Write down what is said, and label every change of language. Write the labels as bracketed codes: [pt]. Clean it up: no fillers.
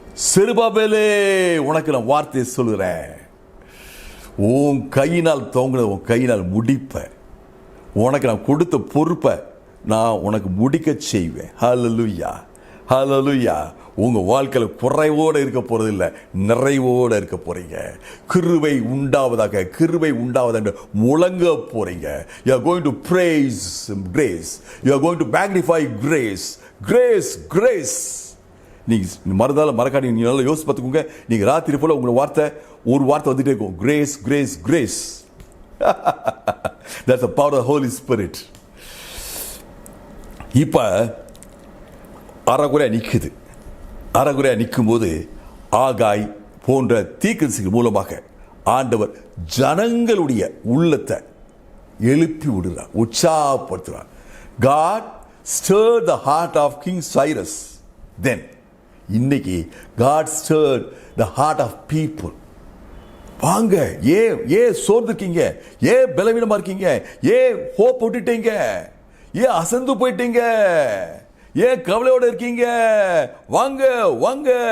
[ta] செருபாபேலே, உனக்கு நான் வார்த்தையை சொல்லுறேன், உன் கையினால் தோங்கின உன் கையினால் முடிப்ப, உனக்கு நான் கொடுத்த பொறுப்பை நான் உனக்கு முடிக்க செய்வேன். ஹல்லேலூயா, ஹல்லேலூயா. உங்க வாழ்க்கையில குறைவோடு இருக்க போறது இல்லை, நிறைவோடு இருக்க போறீங்க. கிருபை உண்டாவதாக, கிருபை உண்டாவதாக முழங்க போறீங்க. [en] You are going to praise grace, you are going to magnify grace, grace, grace. [ta] நீங்க மறந்தாலும் மறக்காடி, நீங்க நல்லா யோசிச்சு பார்த்துக்கோங்க. நீங்க ராத்திரி போல உங்க வார்த்தை, ஒரு வார்த்தை வந்துட்டே இருக்கும், grace, grace, grace. [en] That's the power of the Holy Spirit. [ta] இப்ப அறகுறையா நிக்குது. அறகுறையா நிற்கும் போது ஆகாய் போன்ற தீர்க்கதரிசிகள் மூலமாக ஆண்டவர் ஜனங்களுடைய உள்ளத்தை எழுப்பி விடுறார், உற்சாகப்படுத்துறார். [en] God stirred the heart of King Cyrus then. [ta] இன்னைக்கு [en] God stirred the heart of people. [ta] வாங்க, ஏன் சோர்ந்துருக்கீங்க, ஏன் பலவீனமா இருக்கீங்க, ஏன் ஹோப் விட்டுட்டீங்க, ஏன் அசந்து போயிட்டீங்க, ஏன் கவலையோட இருக்கீங்க, வாங்க வாங்க.